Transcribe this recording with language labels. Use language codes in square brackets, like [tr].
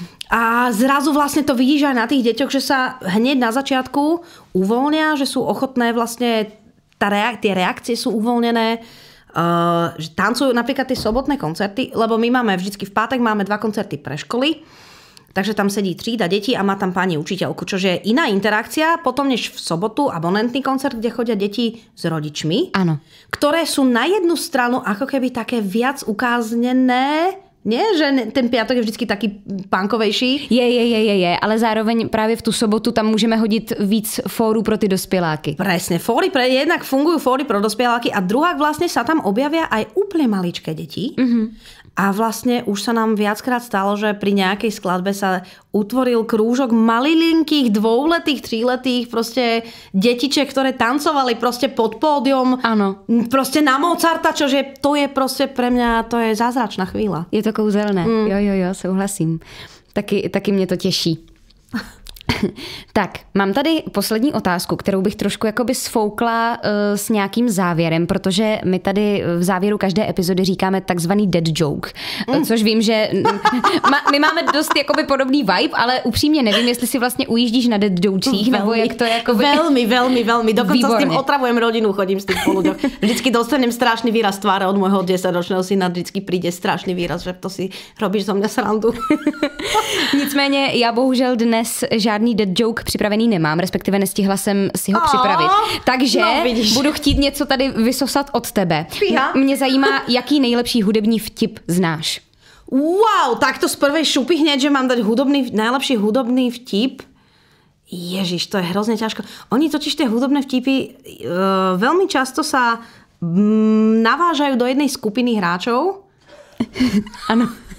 [sk] A zrazu vlastne to vidíš aj na tých deťoch, že sa hneď na začiatku uvoľnia, že sú ochotné vlastne tie reakcie sú uvoľnené, že tancujú napríklad tie sobotné koncerty, lebo my máme vždycky v pátek máme 2 koncerty pre školy, takže tam sedí trída detí a má tam pani učiteľku, čože je iná interakcia potom než v sobotu abonentný koncert, kde chodia deti s rodičmi, ktoré sú na jednu stranu ako keby také viac ukáznené. Nie, že ten piatok je vždycky taký punkovejší? [cs] Je, ale zároveň právě v tu sobotu tam můžeme hodit víc fórů pro ty dospěláky. [sk] Presne, jednak fungujú fóry pro dospieláky a druhák vlastne sa tam objavia aj úplne maličké deti. A vlastne už sa nám viackrát stalo, že pri nejakej skladbe sa utvoril krúžok malilinkých 2-letých, 3-letých proste detičiek, ktoré tancovali proste pod pódium. Áno. Proste na Mozarta, čože to je proste pre mňa, to je zázračná chvíľa. [cs] Je to kouzelné. Jo, souhlasím. Taky mě to těší. Tak, mám tady poslední otázku, kterou bych trošku jakoby sfoukla s nějakým závěrem, protože my tady v závěru každé epizody říkáme takzvaný dead joke, což vím, že my máme dost jakoby podobný vibe, ale upřímně nevím, jestli si vlastně ujíždíš na dead jokesích, nebo jak to je jakoby... [sk] Veľmi. Dokonca s tým otravujem rodinu, chodím s tým po ľuďoch. Vždycky dostanem strašný výraz tváre od môjho 10-ročného syna, vždycky príde strašný výraz, že to si robíš zo mňa srandu. [cs] Nicméně já bohužel dnes žádný dead joke připravený nemám, respektive nestihla jsem si ho připravit. Takže budu chtít něco tady vysosat od tebe. Mě zajímá, jaký nejlepší hudební vtip znáš. [sk] Wow, takto z prvej šupy hneď, že mám dať najlepší hudobný vtip. Ježiš, to je hrozne ťažko. Oni totiž tie hudobné vtipy veľmi často sa navážajú do jednej skupiny hráčov. Áno.